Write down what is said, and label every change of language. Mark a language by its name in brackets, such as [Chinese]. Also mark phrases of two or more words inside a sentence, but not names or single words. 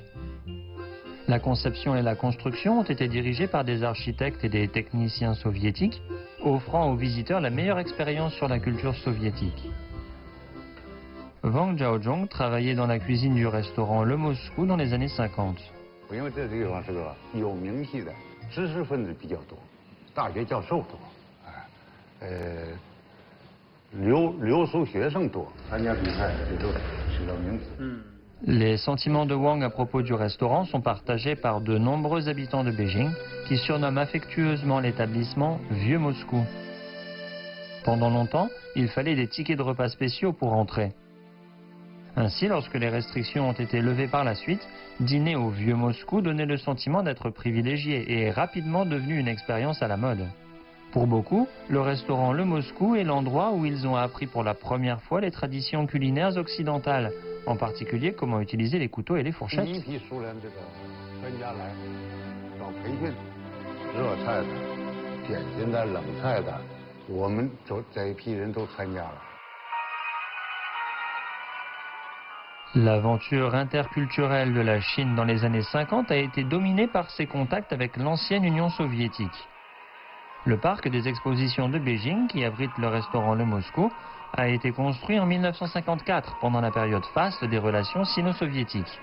[French] La conception et la construction ont été dirigées par des architectes et des techniciens soviétiques, offrant aux visiteurs la meilleure expérience sur la culture soviétique. Wang Jiaozhong travaillait dans la cuisine du restaurant Le Moscou dans les années 50. [Chinese] 因为这地方是个有名气的知识分子比较多，大学教授多，留苏学生多，参加比赛这都起了名字。 [French] Les sentiments de Wang à propos du restaurant sont partagés par de nombreux habitants de Beijing qui surnomment affectueusement l'établissement Vieux Moscou. Pendant longtemps, il fallait des tickets de repas spéciaux pour entrer. Ainsi, lorsque les restrictions ont été levées par la suite, dîner au Vieux Moscou donnait le sentiment d'être privilégié et est rapidement devenu une expérience à la mode. Pour beaucoup, le restaurant Le Moscou est l'endroit où ils ont appris pour la première fois les traditions culinaires occidentales, en particulier comment utiliser les couteaux et les fourchettes. [Chinese] 第一批苏联这个专家来找培训，热菜的、点心的、冷菜的，我们这一批人都参加了。 [French] L'aventure interculturelle de la Chine dans les années 50 a été dominée par ses contacts avec l'ancienne Union soviétique. Le parc des expositions de Beijing, qui abrite le restaurant Le Moscou, a été construit en 1954, pendant la période faste des relations sino-soviétiques.